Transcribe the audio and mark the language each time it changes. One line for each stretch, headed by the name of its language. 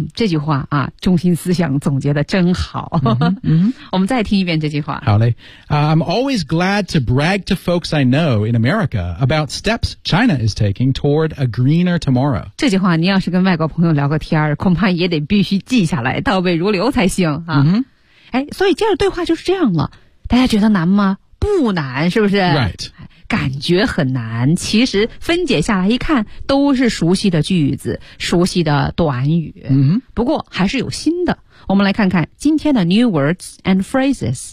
Chinese: 这句话啊中心思想总结的真好、我们再听一遍这句话好嘞、
English: I'm always glad to brag to folks I know in America about steps China is taking toward a greener tomorrow
Chinese: 这句话你要是跟外国朋友聊个天恐怕也得必须记下来倒背如流才行、所以接着对话就是这样了大家觉得难吗不难是不是
English: right
Chinese: 感觉很难其实分解下来一看都是熟悉的句子熟悉的短语、不过还是有新的我们来看看今天的
English: new words and phrases